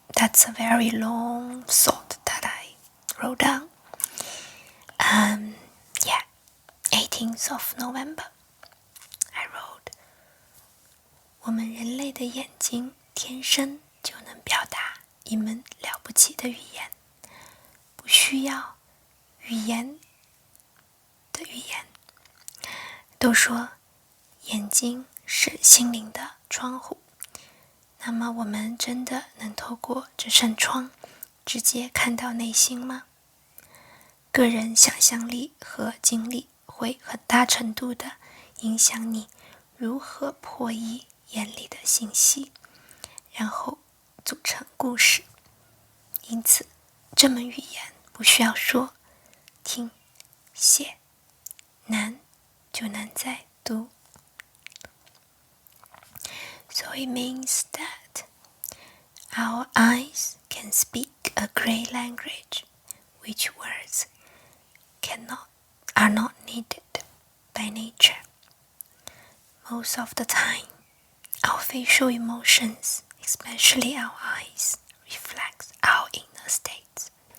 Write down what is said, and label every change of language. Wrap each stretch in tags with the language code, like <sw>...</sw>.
<en>That's a very long thought that I wrote down. 14th of November, I wrote,</en> <zh>我们人类的眼睛天生就能表达一门了不起的语言，不需要语言的语言。都说眼睛是心灵的窗户，那么我们真的能透过这扇窗直接看到内心吗？个人想象力和经历会很大程度地影响你如何破译眼里的信息，然后组成故事。因此，这门语言不需要说、听、写，难就难在读。</zh> <en>So it means that our eyes can speak a great language, which words are not needed by nature. Most of the time, our facial emotions, especially our eyes, reflect our inner states.</en>